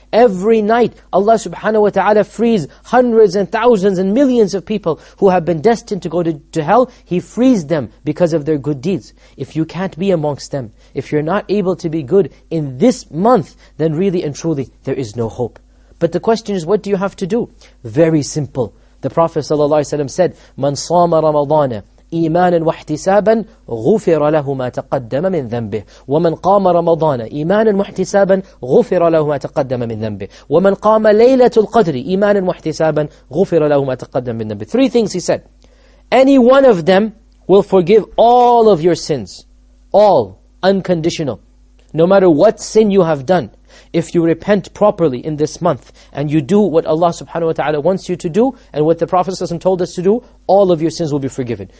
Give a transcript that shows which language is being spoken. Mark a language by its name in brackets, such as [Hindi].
[English] Every night, Allah subhanahu wa ta'ala frees hundreds and thousands and millions of people who have been destined to go to hell. He frees them because of their good deeds. If you can't be amongst them, if you're not able to be good in this month, then really and truly, there is no hope. But the question is, what do you have to do? Very simple. The Prophet ﷺ said, [Arabic] مَنْ صَامَ رَمَضَانَ إيمانا واحتسابا غفر له ما تقدم من ذنبه ومن قام رمضان إيمانا واحتسابا غفر له ما تقدم من ذنبه ومن قام ليلة القدر إيمانا واحتسابا غفر له ما تقدم من ذنبه. [English] Three things he said. Any one of them will forgive all of your sins. All. Unconditional. No matter what sin you have done. If you repent properly in this month and you do what Allah subhanahu wa ta'ala wants you to do and what the Prophet ﷺ told us to do, all of your sins will be forgiven.